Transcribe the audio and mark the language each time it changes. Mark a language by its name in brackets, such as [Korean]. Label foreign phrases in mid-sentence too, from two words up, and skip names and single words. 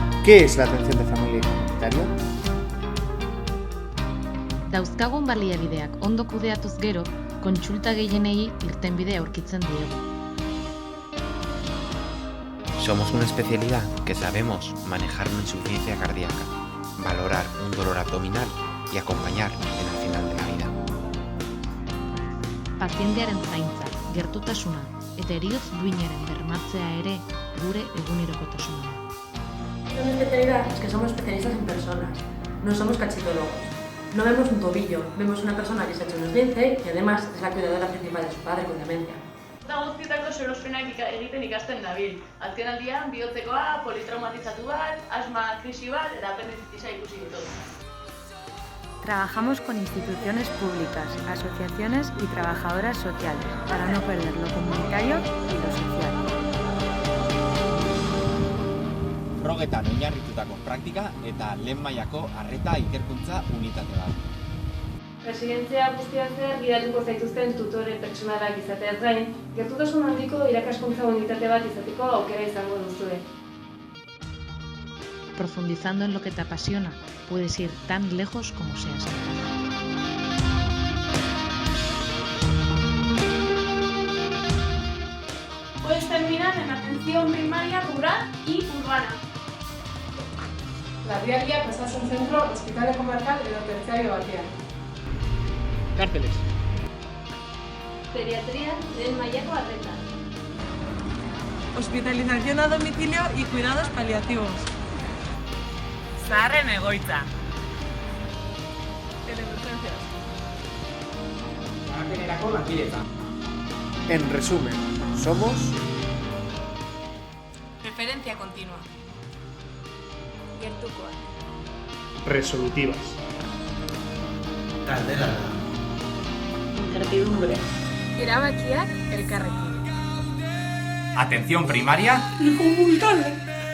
[Spanish] ¿Qué es la atención de familia y comunitario? [Basque] Dauzkagun baliabideak ondo kudeatuz gero, kontsulta gehienei irtenbide aurkitzen diegu. [Spanish] Somos una especialidad que sabemos manejar una insuficiencia cardíaca, valorar un dolor abdominal y acompañar en el final de la vida. [Basque] Pazientearen zaintza, gertutasuna eta heriotz duinaren bermatzea ere gure egunerokotasuna. [Spanish] Una especialidad es que somos especialistas en personas, no somos cachitólogos. No vemos un tobillo, vemos una persona que se ha hecho un esguince y además es la cuidadora principal de su padre con demencia. [Basque] Eta guztietako sorospenak egiten ikasten nabil. Azkenaldian bihotzekoa, politraumatizatu bat, asma krisi bat eta apendizitisa ikusi ditut. [Spanish] Trabajamos con instituciones públicas, asociaciones y trabajadoras sociales para no perder lo comunitario y lo social. [Basque] Frogetan oinarritutako praktika eta lehen mailako arreta ikerkuntza unitate bat. Residentzia guztian zehar gidatuko zaituzten tutore pertsonalak izateaz gain, gertutasun handiko irakaskuntza unitate bat izateko aukera izango duzue. [Spanish] Profundizando en lo que te apasiona, puedes ir tan lejos como seas capaz. Puedes terminar en atención primaria rural y urbana. [Basque] Larrialdiak osasun zentro, hospitale komarkal edo tertziario batean. [Spanish] Cárceles. [Basque] Pediatría lehen mailako arreta. [Spanish] Hospitalización a domicilio y cuidados paliativos. [Basque] Zaharren egoitza. [Spanish] Teleurgencias. [Basque] Garapenerako lankidetza. [Spanish] En resumen, somos Referencia continua. [Basque] Gertukoa. [Spanish] resolutivas. [Basque] Kalderara. [Spanish] Incertidumbre. [Basque] Erabakiak elkarrekin. [Spanish] Atención primaria Y comunitaria.